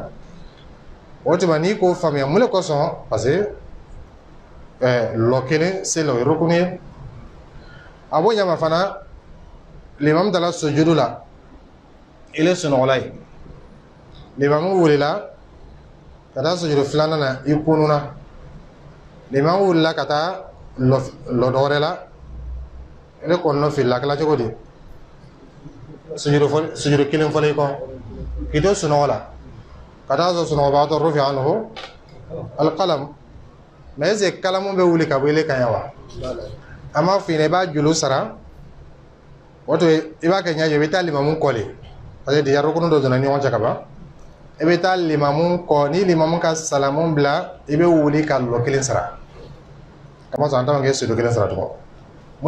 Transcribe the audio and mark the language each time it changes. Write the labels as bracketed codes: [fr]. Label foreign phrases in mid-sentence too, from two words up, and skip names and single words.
[bm] o tuma n'i k'o faamuya mun de kosɔn [fr] parce que [bm] lɔ kelen seli o ye rukuni ye a b'o ɲama fana limamu taara sujudu la ile sunɔgɔla ye limamu wulila ka taa sujudu filanan na i kununa limamu wulila ka taa lɔ dɔ wɛrɛ la ile kɔnɔnɔ filila a kɛla cogo di sujudu kelen fɔlɔ i kɔ k'i to sunɔgɔ la ka taa sɔrɔ sunɔgɔbagatɔ [ar] رفع عنه القلم [fr] mais est ce que [bm] kalamu bɛ wuli ka bɔ ile kan yan wa an b'a f'i ɲɛna i b'a juru sara o to i b'a kɛ ɲɛjɛ i bɛ taa limamu kɔ de [fr] parce que déjà [bm] rukunu dɔ donna ni ɲɔgɔn cɛ ka ban i bɛ taa limamu kɔ ni limamu ka salamu bila i bɛ wuli ka lɔ kelen sara kama sɔn an t'anw kɛ sujudu kelen sara tuguni mun